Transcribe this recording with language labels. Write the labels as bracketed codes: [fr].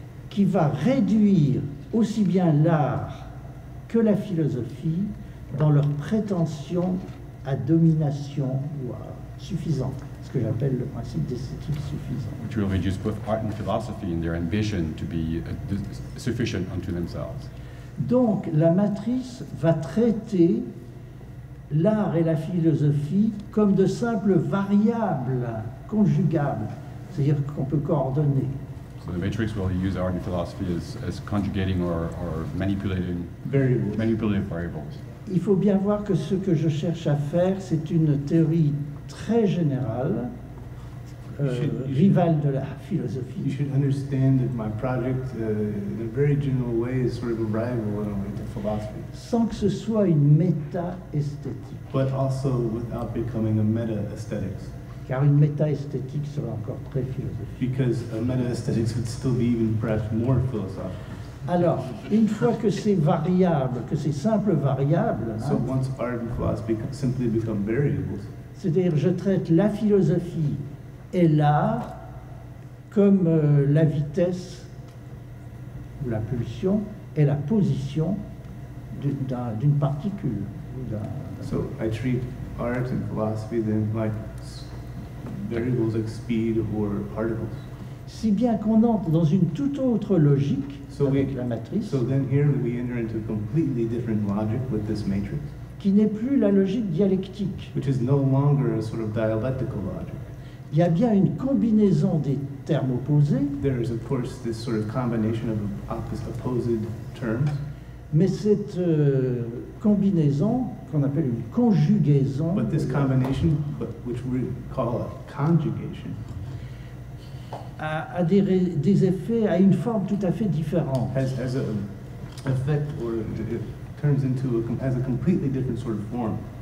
[fr] qui va réduire aussi bien l'art que la philosophie dans leur prétention à domination ou à suffisante, ce que j'appelle le principe d'esthétique suffisante. [en] which will reduce both art and philosophy in their ambition to be sufficient unto themselves. [fr] Donc la matrice va traiter l'art et la philosophie comme de simples variables conjugables, c'est-à-dire qu'on peut coordonner. [en] So the matrix will use art and philosophy as conjugating or manipulating variables. variables. [fr] Il faut bien voir que ce que je cherche à faire, c'est une théorie très générale, rivale de la [en] You [fr] philosophie, [en] should understand that my project, in a very general way, is sort of a rival in a way to philosophy, [fr] sans que ce soit une méta-esthétique. [en] but also without becoming a meta-aesthetics, [fr] Car une méta-esthétique serait encore très philosophique. [en] because a meta-aesthetics would still be even perhaps more philosophical. [fr] Alors, une fois que ces variables, que ces simples variables, [en] So once art and philosophy simply become variables, [fr] c'est-à-dire je traite la philosophie et l'art comme la vitesse ou la pulsion et la position d'une particule. Ou [en] so I treat art and philosophy then like variables like speed or particles. [fr] si bien qu'on entre dans une toute autre logique avec la matrice, [en] So then here we enter into a completely different logic with this matrix, [fr] qui n'est plus la logique dialectique. [en] which is no longer a sort of dialectical logic. [fr] Il y a bien une combinaison des termes opposés, [en] There is, of course, this sort of combination of opposed terms, [fr] mais cette combinaison, qu'on appelle une conjugaison, [en] but this combination, which we call a conjugation, [fr] a des effets, a une forme tout à fait différente. [en] has a effect, or it turns into has a completely different sort of form.